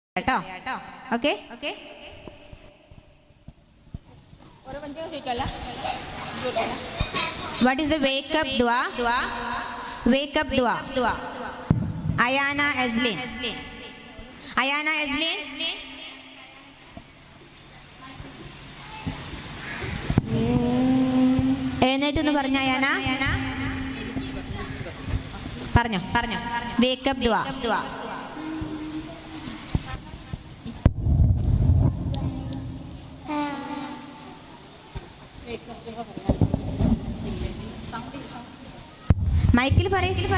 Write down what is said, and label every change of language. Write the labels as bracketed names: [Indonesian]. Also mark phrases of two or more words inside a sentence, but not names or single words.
[Malayalam] കേട്ടോ. ഓക്കെ. [English] What is the wake up dua? Wake up dua. Ayana Azlin. [Malayalam] എഴുന്നേറ്റ് എന്ന് പറഞ്ഞ അയാന പറഞ്ഞോ. [English] wake up dua. [Malayalam] മൈക്കിൽ പറയും.